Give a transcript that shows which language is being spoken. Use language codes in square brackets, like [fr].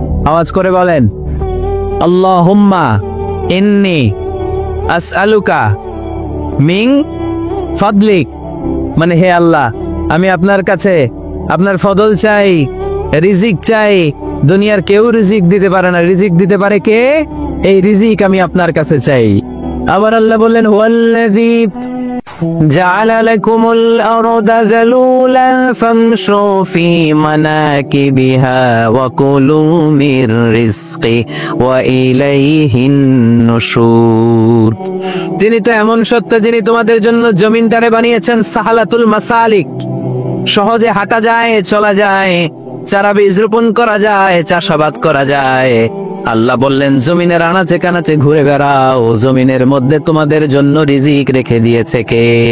[bn] আওয়াজ করে বলেন আল্লাহুম্মা ইন্নী আসআলুকা মিন ফাদলিক, মানে হে আল্লাহ আমি আপনার কাছে আপনার ফদল চাই, রিজিক চাই। দুনিয়ার কেউ রিজিক দিতে পারে না, রিজিক দিতে পারে কে? এই রিজিক আমি আপনার কাছে চাই। আবার আল্লাহ বললেন হুয়াল্লাযী [ar] جعل لكم الأرض ذلولا فامشوا في مناكبها وكلوا من رزقه وإليه النشور। [bn] তিনি তো এমন সত্য যিনি তোমাদের জন্য জমিনটারে বানিয়েছেন সাহালাতুল মাসালিক, সহজে হাঁটা যায়, চলা যায়, চারা বীজ রোপণ করা যায়, চাষাবাদ করা যায়। আল্লাহ বললেন জমিনের আনাচে কানাচে ঘুরে বেড়াও, জমিনের মধ্যে তোমাদের জন্য রিজিক রেখে দিয়েছে কে?